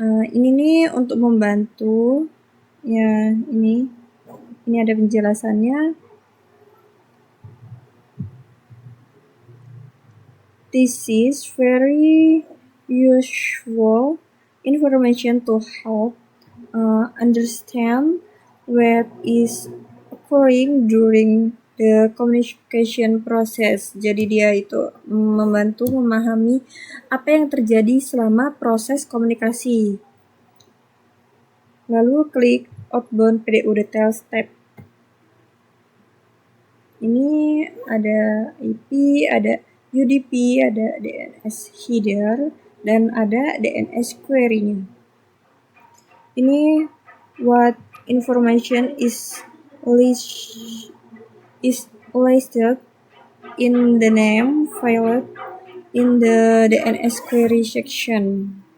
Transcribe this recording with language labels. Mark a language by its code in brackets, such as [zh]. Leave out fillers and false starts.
[id] Ini nih untuk membantu ya, ini ada penjelasannya. [en] This is very useful information to help understand what is occurring during the communication process. [id] Jadi dia itu membantu memahami apa yang terjadi selama proses komunikasi. Lalu klik outbound PDU details tab. Ini ada IP, ada UDP, ada DNS header, dan ada DNS query-nya. Ini [en] what information is listed in the name filed in the DNS query section.